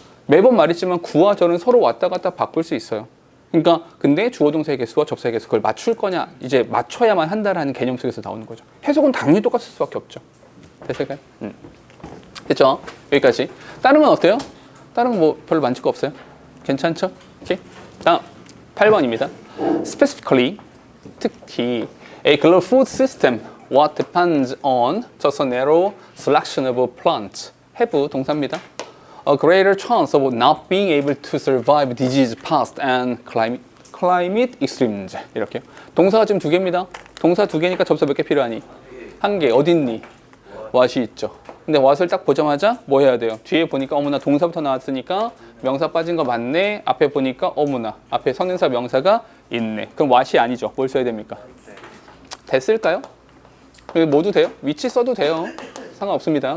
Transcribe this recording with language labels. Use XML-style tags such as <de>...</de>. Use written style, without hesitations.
<ko>매번 말했지만 구와 절은 서로 왔다 갔다 바꿀 수 있어요. 그러니까 근데 주어 동사의 개수와 접사의 개수, 그걸 맞출 거냐, 이제 맞춰야만 한다라는 개념 속에서 나오는 거죠. 해석은 당연히 똑같을 수밖에 없죠. 됐을까요? 됐죠? 여기까지. 다른 건 어때요? 다른 건 뭐 별로 만질 거 없어요? 괜찮죠? 오케이. 다음 8번입니다.</ko> <en>Specifically,</en> <ko>특히</ko> <en>a global food system what depends on just a narrow selection of plants.</en> <ko>have 동사입니다.</ko> <en>A greater chance of not being able to survive disease past and climate extremes.</en> <ko>이렇게요. 동사가 지금 2개입니다. 동사 2개니까 접사 몇 개 필요하니? 1개. 어딨니? what이 있죠. 근데 what을 딱 보자마자 뭐 해야 돼요? 뒤에 보니까 어머나 동사부터 나왔으니까 명사 빠진 거 맞네. 앞에 보니까 어머나 앞에 선행사 명사가 있네. 그럼 what이 아니죠. 뭘 써야 됩니까? 됐을까요? 모두 돼요. 위치 써도 돼요. 상관없습니다.</ko>